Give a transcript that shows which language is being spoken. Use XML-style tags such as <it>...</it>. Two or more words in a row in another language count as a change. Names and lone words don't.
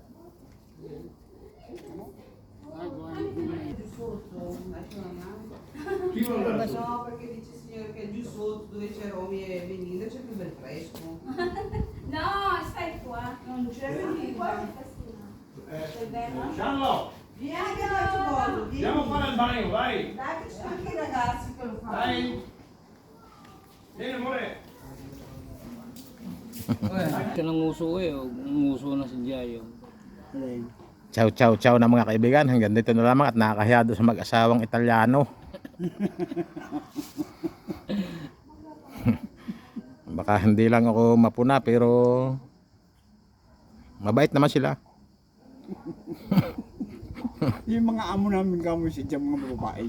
<it>Giù sotto, lo so perché dice signore che giù sotto dove c'è Romy e Benilde c'è più bel fresco. No, stai qua. Non c'è Benilde. Gianlo, Vieni anche noi tu Bodo, vieni. andiamo a fare il bagno, vai! Dai che ci sono anche i ragazzi che lo fanno. Dai! Vieni amore!</it> <tl>Siya ng uso eh. Umuso na si Jayo.</tl> <it>Ciao, ciao, ciao</it> <tl>na mga kaibigan. Hanggang dito na lamang at nakakahiya doon sa mag-asawang Italiano. Baka hindi lang ako mapuna pero mabait naman sila. Yung mga amo namin kamo siya mga babae.</tl>